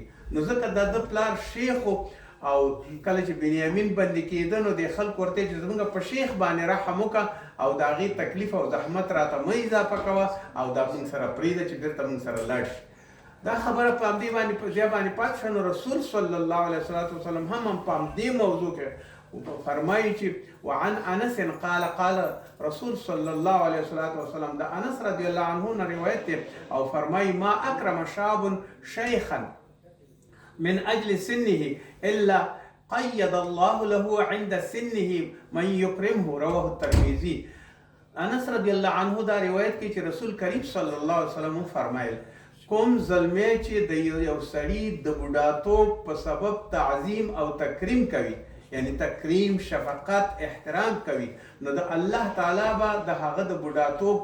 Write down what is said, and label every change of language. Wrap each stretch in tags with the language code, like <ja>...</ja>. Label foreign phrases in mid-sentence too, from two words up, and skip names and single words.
<ps>نو ځکه دا د پلار شیخ و، او کله چې بنیامین بندي کېده، نو د خلکو ورته چې زموږ په شیخ باندې رحم وکړه، او د هغې تکلیف او زحمت راته مه اضافه کوه، او دا موږ سره پرېږده چې بېرته موږ سره لاړ شي. دا خبره په همدې باندې پاتې شوه.</ps> <ar>نو رسول صلی الله علیه وسلم</ar> <ps>هم په همدې موضوع کې فرمایي چې</ps> <ar>وعن انس قال قال رسول صلی الله علیه وسلم، د انس رضی الله عنه</ar> <ps>نه روایت دی، او فرمایي</ps> <ar>ما اکرم شاب شیخا من اجل سنه الا قید الله له عند سنه من یکرمه، رواه الترمذی.</ar> <ps>انس</ps> <ar>رضی الله عنه</ar> <ps>دا روایت کوي چې رسول کریم</ps> <ar>صلی الله علیه وسلم</ar> <ps>فرمایل: کوم زلمی چې د یو سړي د بوډاتوب په سبب تعظیم او تکریم کوي، یعنی تکریم شفقت احترام کوي نو د الله تعالی به د هغه د بوډاتوب</ps>